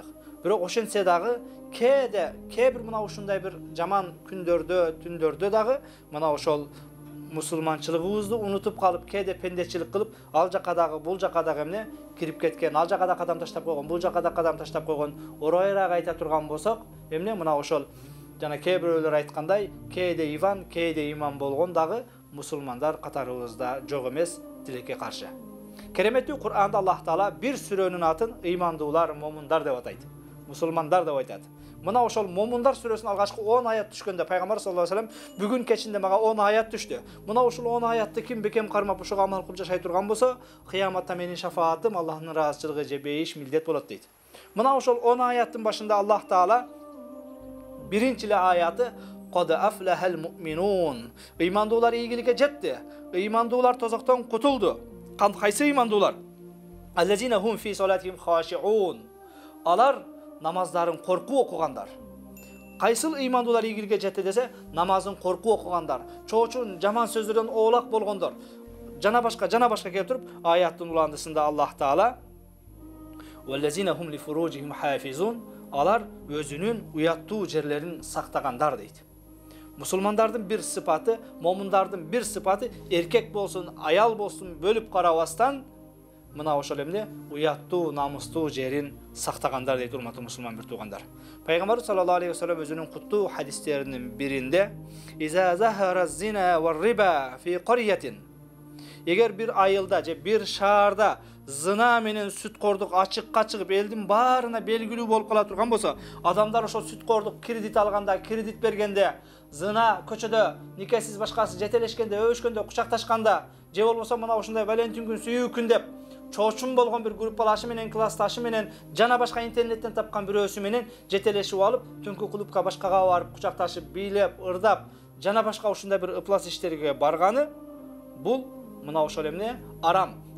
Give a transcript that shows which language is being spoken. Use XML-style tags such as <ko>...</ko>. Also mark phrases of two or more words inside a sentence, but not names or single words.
<ky>Бирок ошентсе дагы кээ бир мына ушундай бир жаман күндөрдө, түндөрдө дагы мына ошол мусулманчылыгыбызды унутуп калып, кээде пендечилик кылып, ал жака дагы, бул жака дагы эмне кирип кеткен, ал жака да кадам таштап койгон, бул жака да кадам таштап койгон, оройраак айта турган болсок, эмне мына ошол жана кээ бирөөлөр айткандай, кээде Иван, кээде иман болгон дагы мусулмандар катарыбызда жок эмес, тилекке каршы. Кереметтүү Кур'анда Аллах Таала бир сүрөнүн атын ыймандуулар, момундар деп атайт. Мусулмандар деп айтат. Мына ошол момундар сүрөсүнүн алгачкы 10 аят түшкөндө пайгамбар</ky> <ar>صلى الله عليه وسلم</ar> <ky>бүгүн кечинде мага 10 аят түштү. Мына ошол 10 аятты ким бекем кармап ошого амал кылып жашай турган болсо, кыяматта менин шафаатым, Аллахтын ыраазычылыгы же бейиш милдет болот дейт. Мына ошол 10 аяттын башында Аллах Таала биринчи эле аяты</ky> <ar>"قد أفلح المؤمنون"</ar> <ky>ыймандуулар ийгиликке жетти. Ыймандуулар тозоктон кутулду. Кайсы ыймандуулар?</ky> <ar>الذين هم في صلاتهم خاشعون.</ar> <ky>Алар намаздарын коркуу окугандар. Кайсыл ыймандуулар ийгиликке жетти десе, намазын коркуу окугандар, чоочун жаман сөздөрдөн оолак болгондор. Жана башка келтирип, аяттын уландысында Аллах Таала</ky> <ar>"والذين هم لفروجهم حافظون"</ar> <ky>алар өзүнүн уяттуу жерлерин сактагандар дейт. Мусулмандардын бир сыпаты, момундардын бир сыпаты эркек болсун, аял болсун бөлүп карабастан мына ошол эмне уяттуу, намустуу жерин сактагандар дейт, урматтуу мусулман бир туугандар. Пайгамбар</ky> <ar>صلى الله عليه وسلم</ar> <ky>өзүнүн куттуу хадистеринин биринде</ky> <ar>"إذا ظهر الزنا والربا في قرية"</ar> <ky>Эгер бир айылда же бир шаарда зына менен сүткордук ачыкка чыгып, элдин баарына белгилүү болуп кала турган болсо, адамдар ошол сүткордук кредит алганда, кредит бергенде, зына көчөдө никесиз башкасы жетелешкенде, өбүшкөндө, кучакташканда, же болбосо мына ушундай Валентин күн, сүйүү күн деп чоочун болгон бир группалашы менен, классташы менен, жана башка интернеттен тапкан бирөөсү менен жетелешип алып, түнкү клубка башкага барып, кучакташып, бийлеп, ырдап, жана башка ушундай бир ыплас иштерге барганы, бул мына ошол эмне арам.</ky>